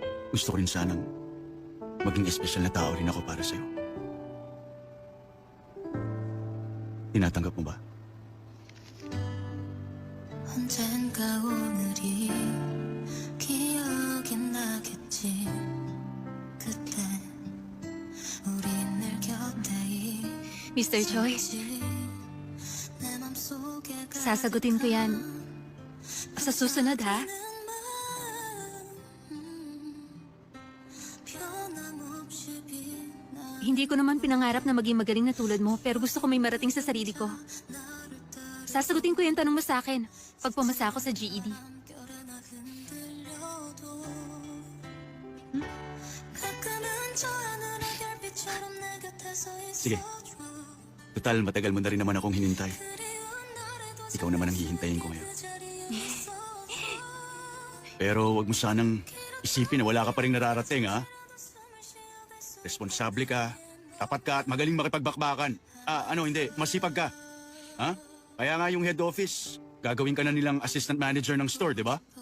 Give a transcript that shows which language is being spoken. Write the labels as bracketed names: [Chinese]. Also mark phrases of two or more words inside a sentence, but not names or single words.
[Filipino] gusto ko rin sanang maging espesyal na tao rin ako para sa'yo. Tinatanggap mo ba? [Korean] 언젠가 오늘이 기억이 나겠지. 그때 우리 늘 곁에 [Filipino] Mr. Choi, [Korean] 있었지. 내 맘속에 [Filipino] sasagutin ko yan sa susunod, ha? [Korean] 변함없이 빛나 [Filipino] Hindi ko naman pinangarap na maging magaling na tulad mo, pero gusto ko may marating sa sarili ko. Sasagutin ko yung tanong mo sa akin pag pumasa ako sa GED. [Korean] 결에 나 흔들려도 가끔은 저 하늘의 별빛처럼 내 곁에서 [Filipino] Sige. [Korean] 있어줘. [Filipino] Total, matagal mo na rin naman akong hinintay. [Korean] 그리운 날에도 [Filipino] Ikaw naman ang hihintayin ko ngayon. [Korean] 그 자리에 있어. [Filipino] Pero wag mo sanang isipin na wala ka pa rin nararating, ha? Responsable ka, tapat ka at magaling makipagbakbakan. Hindi, masipag ka. Ha? Kaya nga yung [English] head office, [Filipino] gagawin ka na nilang [English] assistant manager [Filipino] ng store, di ba?